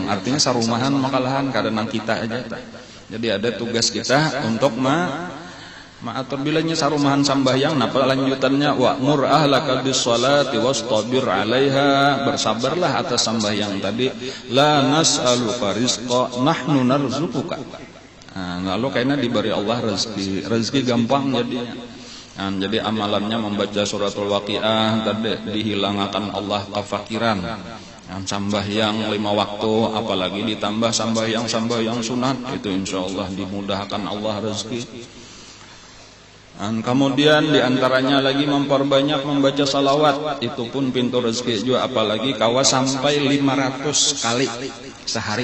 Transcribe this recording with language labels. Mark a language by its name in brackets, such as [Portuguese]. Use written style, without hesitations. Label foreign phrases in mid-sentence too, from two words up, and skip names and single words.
[Banjar] Artinya sarumahan makalahan kada nang kita aja. Jadi ada tugas kita untuk maatur bilanya sarumahan sambahyang. Napa lanjutannya [Arabic] وأمر أهلك بالصلاة واصطبر عليها, [Banjar] bersabarlah atas sambahyang tadi. [Arabic] لا نسألك رزقا نحن نرزقك. [Indonesian] Lalu karena diberi Allah rezeki gampang jadinya. Jadi amalannya membaca suratul Waqiah tadi dihilangkan Allah kefakiran. Sambahyang 5 waktu apalagi ditambah sambahyang sunat itu insyaallah dimudahkan Allah rezeki. Kemudian diantaranya lagi memperbanyak membaca salawat, itu pun pintu rezeki juga, apalagi kawa sampai 500 kali sehari.